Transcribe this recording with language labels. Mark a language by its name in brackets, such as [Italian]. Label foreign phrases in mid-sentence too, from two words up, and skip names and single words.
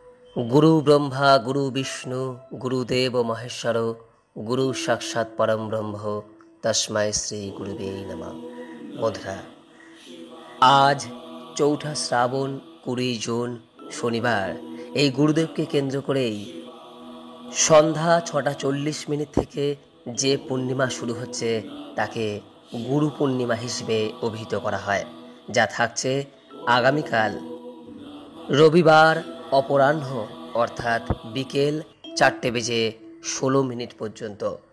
[Sanskrit] गुरु ब्रह्मा गुरु विष्णु गुरुदेव महेश्वर गुरु साक्षात् परम ब्रह्म तस्मै श्री गुरुवे नमः। [Bangla] বন্ধুরা, আজ চৌঠা শ্রাবণ 20 জুন শনিবার এই গুরুদেবকে কেন্দ্র করেই সন্ধ্যা 6:40 থেকে যে পূর্ণিমা শুরু হচ্ছে তাকে গুরু পূর্ণিমা হিসেবে অভিহিত করা হয়, যা থাকছে আগামীকাল রবিবার অপরাহ্ন অর্থাৎ বিকেল 4:16 পর্যন্ত।